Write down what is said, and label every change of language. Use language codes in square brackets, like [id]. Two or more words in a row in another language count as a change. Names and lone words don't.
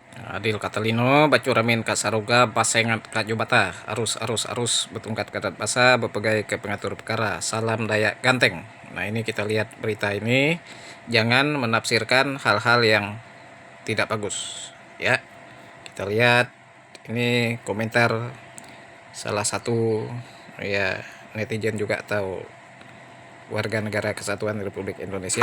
[knx] Adil Catalino bacuramin Kak Saroga pasengat Kak Jobata arus betungkat kadat basa bepegai ke pengatur perkara salam Dayak Ganteng. [id] Nah ini kita lihat berita ini, jangan menafsirkan hal-hal yang tidak bagus ya. Kita lihat ini komentar salah satu ya netizen juga atau warga negara kesatuan Republik Indonesia.